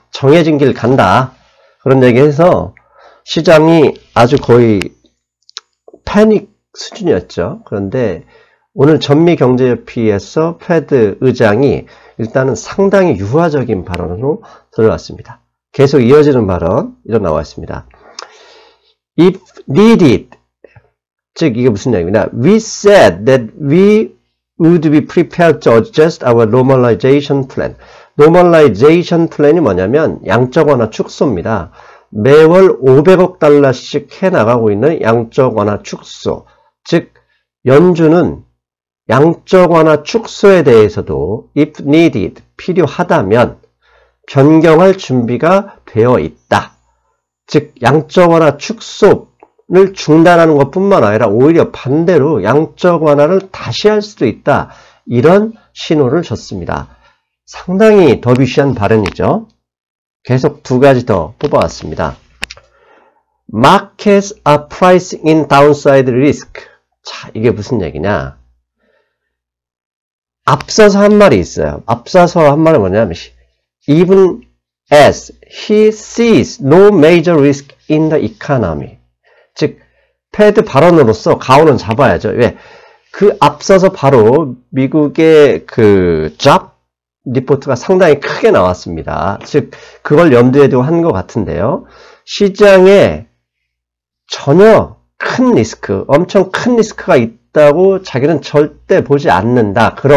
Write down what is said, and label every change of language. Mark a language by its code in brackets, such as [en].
[ko] 정해진 길 간다. 그런 얘기해서 시장이 아주 거의 패닉 수준이었죠. 그런데 오늘 전미경제협의회에서 페드 의장이 일단은 상당히 유화적인 발언으로 들어왔습니다. 계속 이어지는 발언 이런 나와 있습니다. [en] If needed, [ko] 즉 이게 무슨 얘기냐? [en] We said that we would be prepared to adjust our normalization plan. [ko] normalization plan이 뭐냐면 양적 완화 축소입니다. 매월 500억 달러씩 해나가고 있는 양적 완화 축소. 즉 연준은 양적 완화 축소에 대해서도 [en] if needed, [ko] 필요하다면 변경할 준비가 되어 있다. 즉 양적 완화 축소를 중단하는 것뿐만 아니라 오히려 반대로 양적 완화를 다시 할 수도 있다. 이런 신호를 줬습니다. 상당히 더비쉬한 발언이죠. 계속 두 가지 더 뽑아왔습니다. [en] Markets are pricing in downside risk. [ko] 자, 이게 무슨 얘기냐? 앞서서 한 말이 있어요. 앞서서 한 말은 뭐냐면 [en] Even as he sees no major risk in the economy. [ko] 즉, 패드 발언으로서 가오는 잡아야죠. 왜? 그 앞서서 바로 미국의 그 job 리포트가 상당히 크게 나왔습니다. 즉, 그걸 염두에 두고 한 것 같은데요. 시장에 전혀 큰 리스크, 엄청 큰 리스크가 있다고 자기는 절대 보지 않는다.